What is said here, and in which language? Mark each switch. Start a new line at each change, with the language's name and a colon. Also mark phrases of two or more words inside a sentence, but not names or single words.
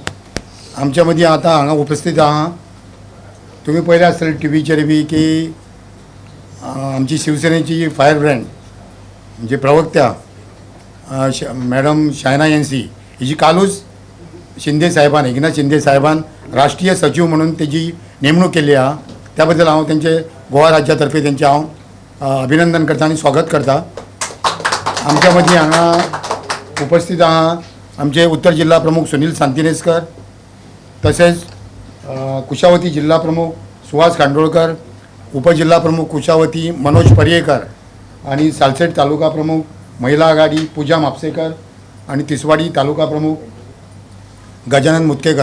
Konkani: आमच्या मदीं आतां हांगा उपस्थित आहा. तुम्ही पळयलें आसतलें टीव्हीचेर बी की आमची शिवसेनेची
English: fire brand
Konkani: म्हणजे प्रवक्त्या मॅडम शायना एनसी हिची कालूच शिंदे साहेबान, एकनाथ शिंदे साहेबान राष्ट्रीय सचिव म्हणून तेजी नेमणूक केली आहा. त्या बद्दल हांव तेंचे गोवा राज्यातर्फे तेंचे हांव अभिनंदन करता आनी स्वागत करता. आमच्या मदीं हांगा उपस्थित आहा आमचे उत्तर जिल्हा प्रमुख सुनील सांतिनेस्कर, तसेच कुशावती जिल्हा प्रमुख सुहास खांडोळकर, उपजिल्हा प्रमुख कुशावती मनोज पर्येकर आणि सालसेट तालुका प्रमुख महिला आघाडी पूजा म्हापसेकर आणि तिसवाडी तालुका प्रमुख गजानन मुतकेकर.